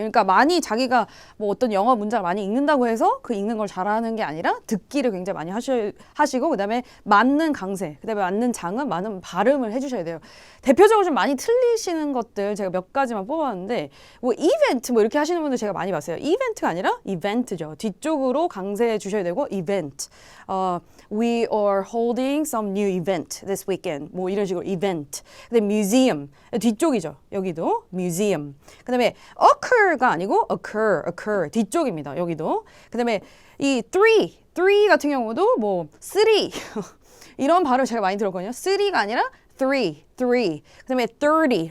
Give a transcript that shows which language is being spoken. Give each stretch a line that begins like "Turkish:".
Korean: 그러니까 많이 자기가 뭐 어떤 영어 문장을 많이 읽는다고 해서 그 읽는 걸 잘하는 게 아니라 듣기를 굉장히 많이 하시고 그다음에 맞는 강세, 그다음에 맞는 장음, 맞는 발음을 해주셔야 돼요. 대표적으로 좀 많이 틀리시는 것들 제가 몇 가지만 뽑았는데 뭐 이벤트 뭐 이렇게 하시는 분들 제가 많이 봤어요. 이벤트가 아니라 이벤트죠. 뒤쪽으로 강세해 주셔야 되고 이벤트.
English: We are holding some new event this weekend.
Korean: 뭐 이런 식으로 이벤트. 그다음에 museum. 뒤쪽이죠. 여기도 museum. 그다음에 occur가 아니고 occur 뒤쪽입니다. 여기도. 그다음에 이 three 같은 경우도 뭐 three 이런 발음 제가 많이 들었거든요. three가 아니라 three. 그다음에 30.